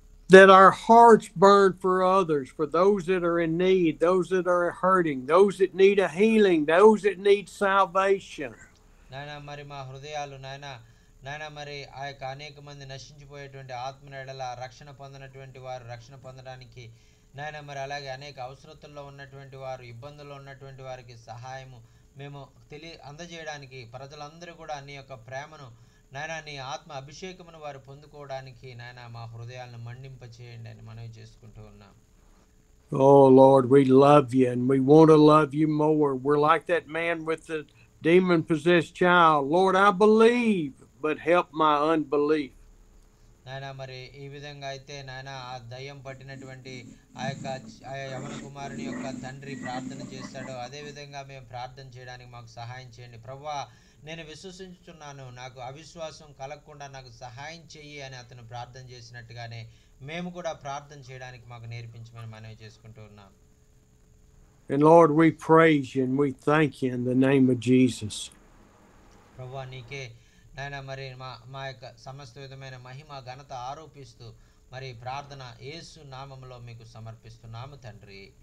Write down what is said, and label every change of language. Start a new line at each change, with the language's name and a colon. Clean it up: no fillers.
English: That our hearts burn for others, for those that are in need, those that are hurting, those that need a healing, those that need salvation.
Telugu: నాయన మరి మా హృదయాలు నాయన మరి ఆ యొక్క అనేక మంది నశించిపోయేటువంటి ఆత్మల ఎడల రక్షణ పొందినటువంటి వారు రక్షణ పొందడానికి నాయన మరి అలాగే అనేక అవసరతల్లో ఉన్నటువంటి వారు ఇబ్బందుల్లో ఉన్నటువంటి వారికి సహాయము మేము అందజేయడానికి ప్రజలందరూ కూడా నీ యొక్క ప్రేమను నాయన నీ ఆత్మ అభిషేకమును వారు పొందుకోవడానికి నాయన మా హృదయాలను మండింప చేయండి అని మనవి చేసుకుంటూ ఉన్నాం.
English: Oh Lord, we love you and we want to love you more. We're like that man with the demon-possessed child. Lord, I believe, but help my unbelief.
Telugu: నాయన మరి ఈ విధంగా అయితే నాయన ఆ దయ్యం పట్టినటువంటి ఆ యవన కుమారుని యొక్క తండ్రి ప్రార్థన చేస్తాడో అదే విధంగా మేము ప్రార్థన చేయడానికి మాకు సహాయం చేయండి. ప్రభువా నేను విశ్వసించుచున్నాను, నాకు అవిశ్వాసం కలగకుండా నాకు సహాయం చెయ్యి అని అతను ప్రార్థన చేసినట్టుగానే మేము కూడా ప్రార్థన చేయడానికి మాకు నేర్పించమని మనవి చేసుకుంటూ ఉన్నాం.
English: And Lord, we praise you and we thank you in the name of Jesus.
Telugu: ప్రభువా నీకే నాయన మరి మా యొక్క సమస్త విధమైన మహిమ ఘనత ఆరోపిస్తూ మరి ప్రార్థన యేసు నామములో మీకు సమర్పిస్తున్నాము తండ్రి.